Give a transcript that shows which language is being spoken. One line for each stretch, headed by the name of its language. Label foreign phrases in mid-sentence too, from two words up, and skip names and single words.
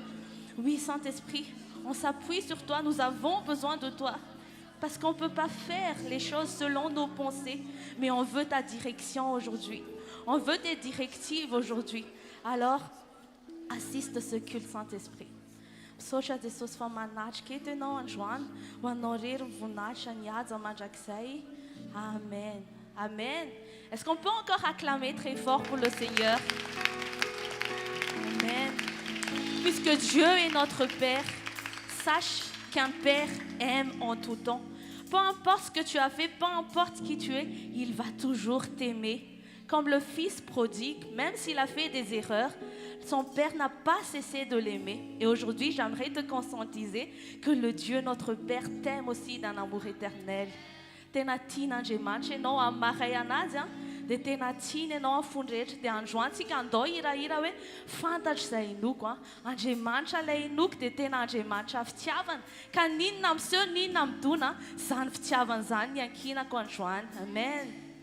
French: Oui, Saint-Esprit, on s'appuie sur toi. Nous avons besoin de toi. Parce qu'on ne peut pas faire les choses selon nos pensées. Mais on veut ta direction aujourd'hui. On veut tes directives aujourd'hui. Alors, assiste ce culte, Saint-Esprit.
Malagasy: Misaotra Jesosy fa manatrika eto ianao androany ho anao rery mivoninahitra ny haja mandrakizay. Amen. Amen.
French: Est-ce qu'on peut encore acclamer très fort pour le Seigneur? Amen. Puisque Dieu est notre Père, sache qu'un Père aime en tout temps. Peu importe ce que tu as fait, peu importe qui tu es, il va toujours t'aimer. Comme le fils prodigue, même s'il a fait des erreurs, son père n'a pas cessé de l'aimer. Et aujourd'hui, j'aimerais te conscientiser que le Dieu, notre Père, t'aime aussi d'un amour éternel.
Malagasy: Tena tiana Andriamanitra ianao amin'ny mahay anazy dia tena tiany ianao amin'ny fony rehetra. Dia androany tsika andao hirahira hoe fantatra izay inoko. Andriamanitra ilay inoko dia tena Andriamanitra fitiavana. Ka ninona miseho, ninona midona, izany fitiavana izany ny ankinako androany. Amen.